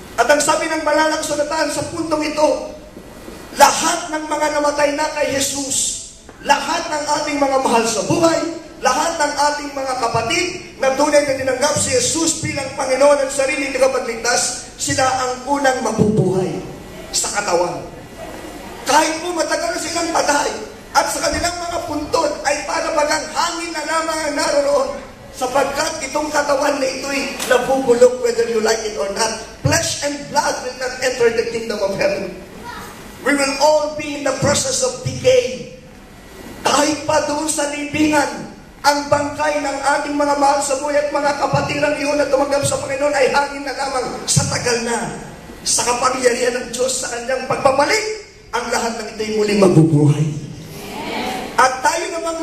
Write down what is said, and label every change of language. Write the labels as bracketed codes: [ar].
[tl] At ang sabi ng banal na kasulatan sa puntong ito, lahat ng mga namatay na kay Jesus, lahat ng ating mga mahal sa buhay, lahat ng ating mga kapatid na tunay na tinanggap si Jesus bilang Panginoon at sariling tagapagligtas, sila ang unang mabubuhay sa katawan. Kahit po matagal na silang patay at sa kanilang mga puntod ay para bagang hangin na lamang ang naroroon, sapagkat itong katawan na ito'y nabubulok [en] whether you like it or not. Flesh and blood will not enter the kingdom of heaven. We will all be in the process of decay. [tl] Kahit pa doon sa libingan, ang bangkay ng ating mga mahal sa buhay at mga kapatirang iyon na tumanggap sa Panginoon ay hangin na lamang sa tagal na. Sa kapangyarihan ng Diyos sa kanyang pagbabalik, ang lahat ng ito'y muling mabubuhay. At tayo namang